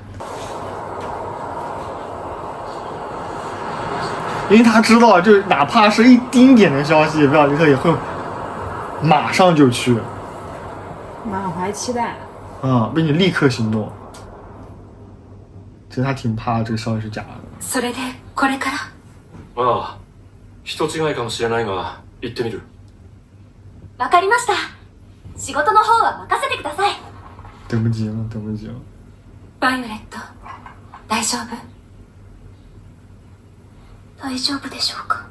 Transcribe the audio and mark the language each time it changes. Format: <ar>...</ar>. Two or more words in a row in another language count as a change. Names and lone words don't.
<zh>因为他知道，就哪怕是一丁点的消息，贝尔丽特也会马上就去，满怀期待，并且立刻行动。其实他挺怕这个消息是假的。</zh> <ja>それでこれから。ああ、人違いかもしれないが、行ってみる。わかりました。仕事の方は任せてください。</ja> <zh>等不及了。</zh> <ja>バイオレット、大丈夫？大丈夫でしょうか？</ja>